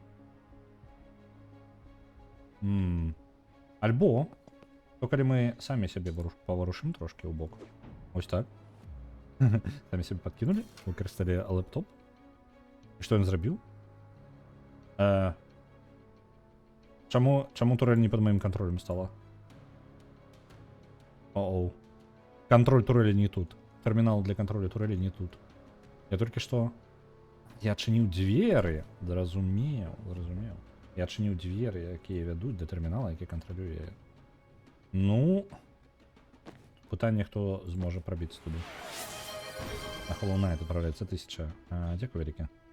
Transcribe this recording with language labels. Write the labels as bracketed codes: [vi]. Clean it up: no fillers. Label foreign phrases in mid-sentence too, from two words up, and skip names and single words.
[be] Альбо, то калі мы самі сябе паварушым трошки ў бок. Ось так. Самі сябе падкінулі, выкарысталі лэптоп. І што ён зрабіў? [ru] Чаму турель не под моим контролем стала? Оу. Контроль турели не тут. Терминал для контроля турели не тут. Я только что... [be] Я адчыніў дзверы. Зразумеў. Я адчыніў дзверы, якія вядуць да тэрмінала, які кантралюе. Ну... Пытанне, хто зможа прабіцца туды. На Hollow Knight адпраўляецца 1000. Дзякуй вялікі.